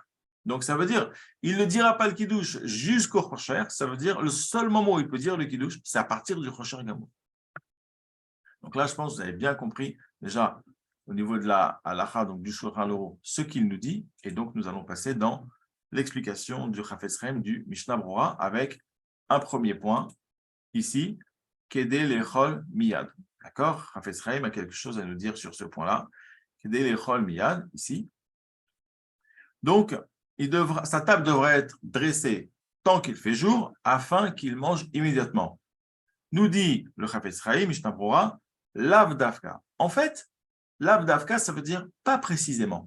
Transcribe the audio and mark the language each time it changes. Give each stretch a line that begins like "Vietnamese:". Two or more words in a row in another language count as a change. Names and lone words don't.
French: Donc ça veut dire, il ne dira pas le kiddush jusqu'au Rocher, ça veut dire le seul moment où il peut dire le kiddush, c'est à partir du Rocher Gamour. Donc là, je pense que vous avez bien compris déjà au niveau de la halacha, donc du Shulchan Aruch, ce qu'il nous dit, et donc nous allons passer dans l'explication du Chafetz Chaim du Mishnah Berurah avec un premier point, ici,
Hebrew: כדי לאכול מיד.
French: D'accord? Chafetz Chaim a quelque chose à nous dire sur ce point-là.
Hebrew: כדי לאכול מיד,
French: ici. Donc, sa table devrait être dressée tant qu'il fait jour, afin qu'il mange immédiatement. Nous dit le Chafetz Chaim, Mishnah Berurah,
Hebrew: לאו דווקא.
French: En fait,
Hebrew: לאו דווקא,
French: ça veut dire pas précisément.